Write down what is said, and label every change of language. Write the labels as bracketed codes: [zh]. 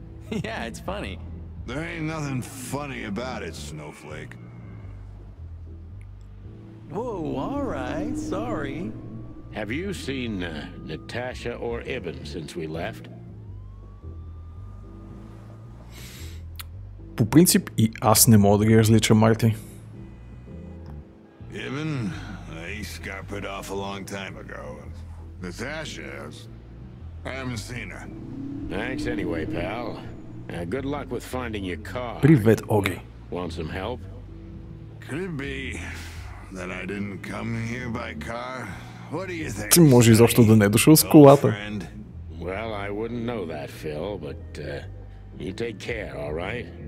[en] Yeah, it's funny. There ain't nothing funny about it, Snowflake. Whoa, alright, sorry. Have you seen Natasha or Ibn since we left? [bg] По принцип и аз не мога да ги различа, Марти. [en] Ibn? He got put off a long time ago. Natasha, I haven't seen her. Thanks anyway, pal. Good luck with finding your car. [bg] Привет, Оги. [en] Want some help? Could it be that I didn't come here by car? What do you think? [bg] Ти може изобщо да не е дошъл с колата. [en] Well, I wouldn't know that, Phil, but you take care, all right?